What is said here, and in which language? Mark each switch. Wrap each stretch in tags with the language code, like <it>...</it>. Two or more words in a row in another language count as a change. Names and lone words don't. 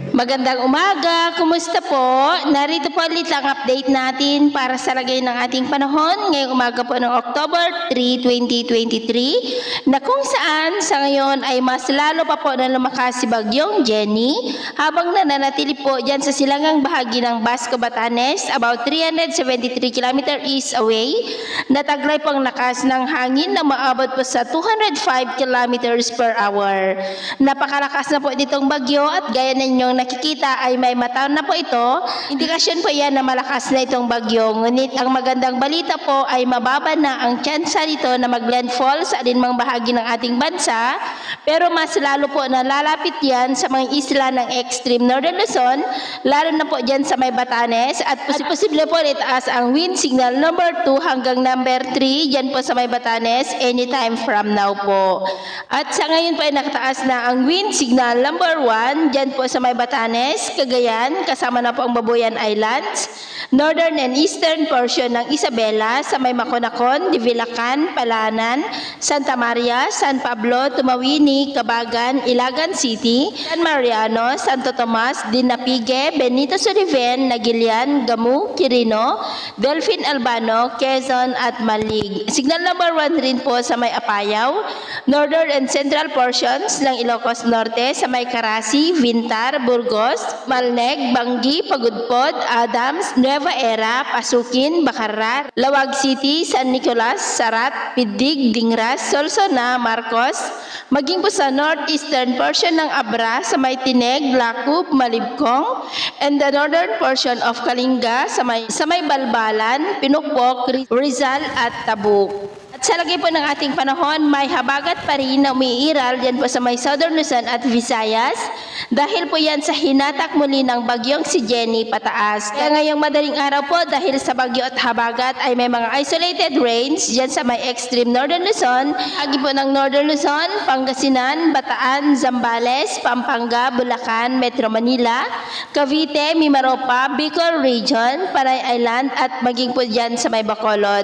<tl>Magandang umaga, kumusta po? Narito po ulit ang update natin para sa lagay ng ating panahon ngayong umaga po ng October 3, 2023 na kung saan sa ngayon ay mas lalo pa po na lumakas si Bagyong Jenny habang nananatili po dyan sa silangang bahagi ng Basco, Batanes</tl> <en>about 373 km east away.</en> <tl>Nataglay po ang lakas ng hangin na maabot po sa 205</tl> <en>km per hour.</en> <tl>Napakalakas na po ditong bagyo at gaya ninyong nakikita ay may mataon na po ito. Indikasyon po yan na malakas na itong bagyo. Ngunit ang magandang balita po ay mababa na ang tsansa nito na mag-landfall sa alinmang bahagi ng ating bansa. Pero mas lalo po na lalapit yan sa mga isla ng</tl> <en>extreme northern Luzon,</en> <tl>lalo na po dyan sa may Batanes at posible po itaas ang</tl> <en>wind signal number 2</en> <tl>hanggang</tl> <en>number 3</en> <tl>dyan po sa may Batanes</tl> <en>anytime from now</en> <tl>po. At sa ngayon po ay nakataas na ang</tl> <en>wind signal number 1</en> <tl>dyan po sa may Batanes, Cagayan, kasama na po ang Babuyan Islands,</tl> <en>northern and eastern portion</en> <tl>ng Isabela sa may Maconacon, Divilacan, Palanan, Santa Maria, San Pablo, Tumawini, Cabagan, Ilagan City, San Mariano, Santo Tomas, Dinapigue, Benito Suriven, Nagilian, Gamu, Quirino, Delfin Albano, Quezon at Malig.</tl> <en>Signal number 1</en> <tl>rin po sa may Apayao,</tl> <en>northern and central portions</en> <tl>ng Ilocos Norte sa may Carasi, Vintar, Burgos, Malneg, Banggi, Pagudpod, Adams, Nueva Era, Pasukin, Bacarar, Lawag City, San Nicolas, Sarat, Pidig, Dingras, Solsona, Marcos, maging po sa northeastern portion ng Abra sa may Tineg, Lacup, Malibkong,</tl> <en>and the northern portion of Kalinga</en> <tl>sa may Balbalan, Pinukpok, Rizal at Tabuk. At sa lagay po ng ating panahon, may habagat pa rin na umiiral dyan po sa may Southern Luzon at Visayas dahil po yan sa hinatak muli ng bagyong si Jenny pataas. Kaya ngayong madaling araw po dahil sa bagyo at habagat ay may mga</tl> <en>isolated rains</en> <tl>dyan sa may</tl> <en>extreme Northern Luzon,</en> <tl>agi po ng Northern Luzon, Pangasinan, Bataan, Zambales, Pampanga, Bulacan, Metro Manila, Cavite, Mimaropa, Bicol Region, Panay Island at maging po dyan sa may Bacolod.</tl>